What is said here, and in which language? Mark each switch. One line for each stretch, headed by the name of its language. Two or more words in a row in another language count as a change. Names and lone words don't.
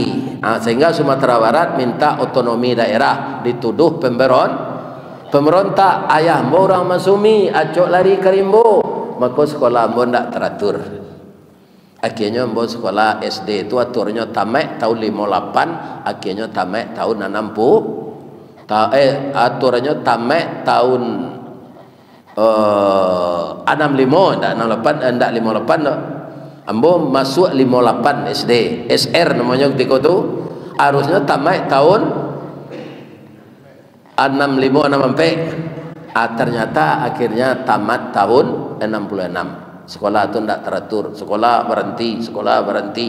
Indonesian: Sehingga Sumatera Barat minta otonomi daerah, dituduh pemerintah ayah orang masumi
Minangkabau: acok lari ke rimbo,
Indonesian: maka sekolah ambo ndak teratur. Akhirnya ambo sekolah SD itu aturnya tamat tahun 58, akhirnya tamat tahun 60. Aturannya tamat tahun 65, ndak 68, ndak 58 dah. Ambo masuk 58 SD, SR namanya ketika itu. Harusnya tamat tahun 65 ternyata akhirnya tamat tahun 66. Sekolah itu tidak teratur, sekolah berhenti.